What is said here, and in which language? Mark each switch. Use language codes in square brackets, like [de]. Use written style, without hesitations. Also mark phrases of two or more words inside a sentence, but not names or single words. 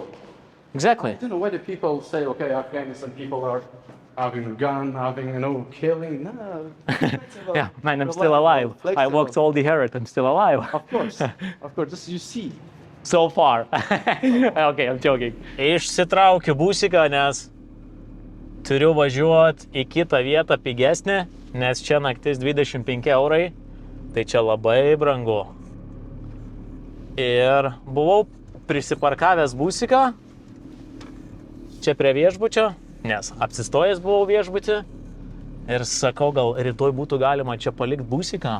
[en] Exactly. I don't know why the people say, okay, Afghanistan people are having a gun, killing. No. Yeah, man, I'm still alive. I walked all the Herat, I'm still alive. Of course, just you see. So far. Okay, I'm joking. [lt] Išsitraukiu busiką, nes turiu važiuoti į kitą vietą pigesnę, nes čia naktis 25 eurai, tai čia labai brangu. Ir buvau prisiparkavęs busiką, čia prie viešbučio, nes apsistojęs buvau viešbutį ir sakau, gal rytoj būtų galima čia palikti busiką.